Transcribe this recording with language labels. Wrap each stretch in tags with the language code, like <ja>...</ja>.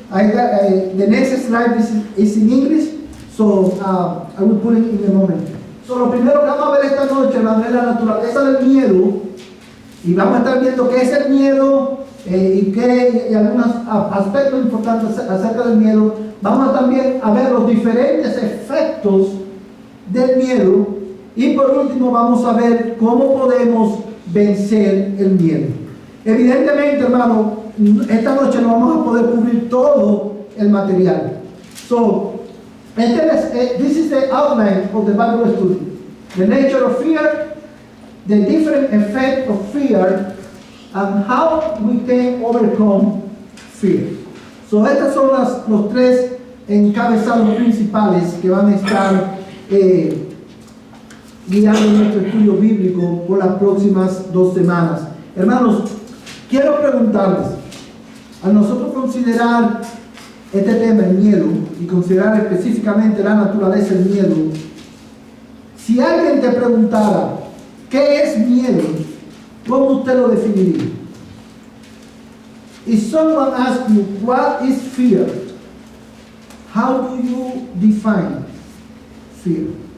<en>The next slide is in English, so I will put it in a moment.</en> <es>So, lo primero que vamos a ver esta noche, hermano, es la naturaleza del miedo, y vamos a estar viendo qué es el miedo y algunos aspectos importantes acerca del miedo. Vamos también a ver los diferentes efectos del miedo, y por último vamos a ver cómo podemos vencer el miedo. Evidentemente, hermano, esta noche no vamos a poder cubrir todo el material.</es> <en>So, this is the outline of the Bible study. The nature of fear, the different effects of fear, and how we can overcome fear.</en> <es>So, estos son los 3 encabezados principales que van a estar guiando nuestro estudio bíblico por las próximas 2 semanas. Hermanos, quiero preguntarles, al nosotros considerar este tema, el miedo, y considerar específicamente la naturaleza del miedo, si alguien te preguntara ¿qué es miedo?, ¿cómo usted lo definiría?</es> <en>If someone asks you what is fear, how do you define fear?</en>